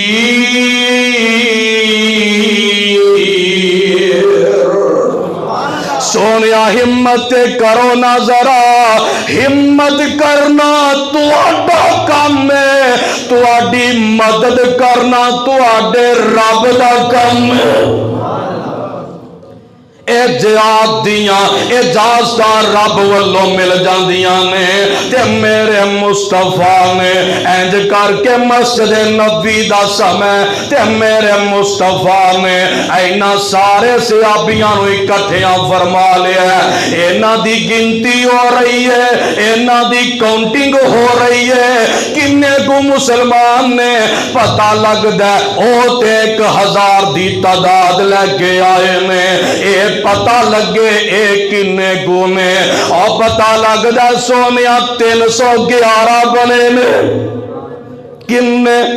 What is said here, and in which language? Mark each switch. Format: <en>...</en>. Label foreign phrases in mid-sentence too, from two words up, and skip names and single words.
<pa>سونیا ہمت کرو نہ ذرا ہمت کرنا تواڈا کام ہے تواڈی مدد کرنا تواڈے رب دا کام ہے اے جہاد دیاں اجازتاں رب والوں مل جاندیاں نے تے میرے مصطفیٰ نے انج کر کے مسجد نبی دا سمے تے میرے مصطفیٰ نے اینا سارے صحابیاں نو اکٹھیاں فرما لیا ہے اینا دی گنتی ہو رہی ہے اینا دی کاؤنٹنگ ہو رہی ہے کنے کو مسلمان نے پتہ لگ دے او تے 1000 دی تعداد لے کے آئے نے اے پتہ لگے اے کنے گونے اور پتہ لگ دے سونیا 311 بنے نے کنے</pa>